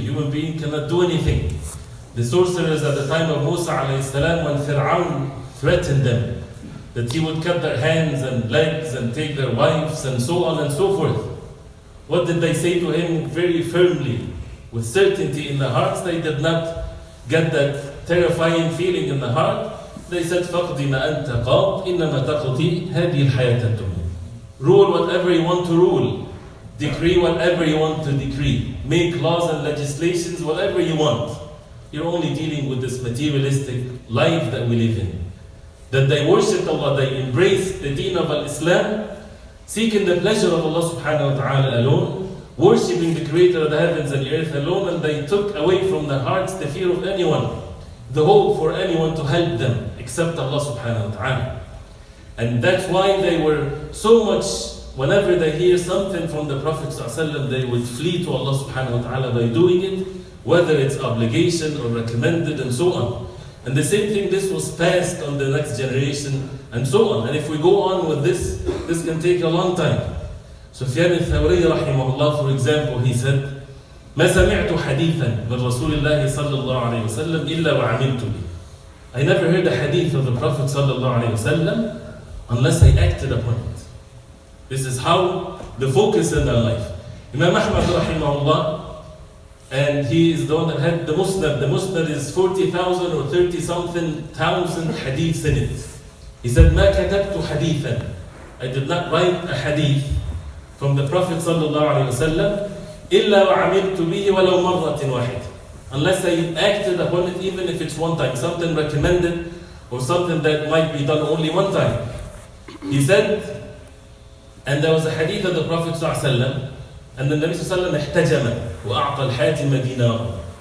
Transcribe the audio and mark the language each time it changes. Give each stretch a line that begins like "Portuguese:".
English: Human being cannot do anything. The sorcerers at the time of Musa alayhi salam, when Fir'aun threatened them that he would cut their hands and legs and take their wives and so on and so forth, what did they say to him very firmly, with certainty in their hearts? They did not get that terrifying feeling in the heart. They said,
Arabic: فَقْضِ مَا أَنْتَ قَاضٍ إِنَّمَا تَقْضِي هَذِهِ الْحَيَاةَ الدُّنْيَا.
English: Rule whatever you want to rule. Decree whatever you want to decree. Make laws and legislations, whatever you want. You're only dealing with this materialistic life that we live in. That they worship Allah, they embrace the deen of Islam, seeking the pleasure of Allah subhanahu wa ta'ala alone, worshipping the creator of the heavens and the earth alone, and they took away from their hearts the fear of anyone, the hope for anyone to help them, except Allah subhanahu wa ta'ala. And that's why they were so much, whenever they hear something from the Prophet sallallahu alaihi wasallam, they would flee to Allah subhanahu wa ta'ala by doing it, whether it's obligation or recommended and so on. And the same thing, this was passed on the next generation and so on. And if we go on with this can take a long time. Sufyan al-Thawri rahimahullah, for example, he said,
Arabic: ما سمعت حديثا من رسول الله صلى الله عليه وسلم إلا وعملت به.
English: I never heard a hadith of the Prophet صلى الله عليه وسلم unless I acted upon it. This is how the focus in our life. Imam Ahmad rahimahullah, and he is the one that had the Musnad. The Musnad is 40,000 or 30-something thousand hadiths in it. He said,
Arabic: ما كتبت حديثا.
English: I did not write a hadith from the Prophet
Arabic: صلى الله عليه وسلم إلا وعملت به ولو مرة واحدة.
English: Unless I acted upon it, even if it's one time, something recommended or something that might be done only one time. He said, and there was a hadith of the Prophet ﷺ, and the Nabi ﷺ
Arabic: احتجم وأعطى الحاتم دينارا.